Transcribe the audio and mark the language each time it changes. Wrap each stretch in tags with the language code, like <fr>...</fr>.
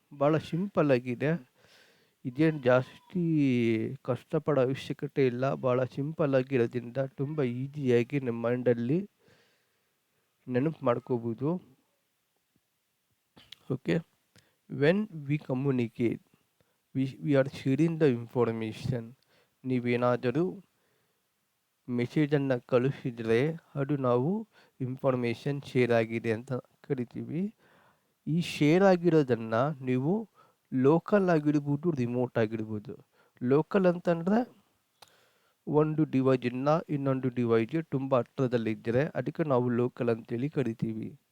<kn>ಭಾಳ ಸಿಂಪಲ್ ಆಗಿದೆ, ಇದೇನು ಜಾಸ್ತಿ ಕಷ್ಟಪಡೋ ಅವಶ್ಯಕತೆ ಇಲ್ಲ. ಭಾಳ ಸಿಂಪಲ್ ಆಗಿರೋದ್ರಿಂದ ತುಂಬ ಈಸಿಯಾಗಿ ನಿಮ್ಮ ಮೈಂಡಲ್ಲಿ ನೆನಪು ಮಾಡ್ಕೋಬೋದು.</kn> <en>Okay, when we communicate, we are sharing the information.</en> <kn>ನೀವೇನಾದರೂ ಮೆಸೇಜನ್ನು ಕಳಿಸಿದರೆ ಅದು ನಾವು ಇನ್ಫಾರ್ಮೇಷನ್ ಶೇರ್ ಆಗಿದೆ ಅಂತ ಕರಿತೀವಿ. ಈ ಶೇರ್ ಆಗಿರೋದನ್ನು ನೀವು ಲೋಕಲ್ ಆಗಿರ್ಬೋದು, ರಿಮೋಟ್ ಆಗಿರ್ಬೋದು. ಲೋಕಲ್ ಅಂತಂದರೆ ಒಂದು ಡಿವೈಜಿಂದ ಇನ್ನೊಂದು ಡಿವೈಜ್ಗೆ ತುಂಬ ಹತ್ರದಲ್ಲಿದ್ದರೆ ಅದಕ್ಕೆ ನಾವು ಲೋಕಲ್ ಅಂತೇಳಿ ಕರಿತೀವಿ.</kn>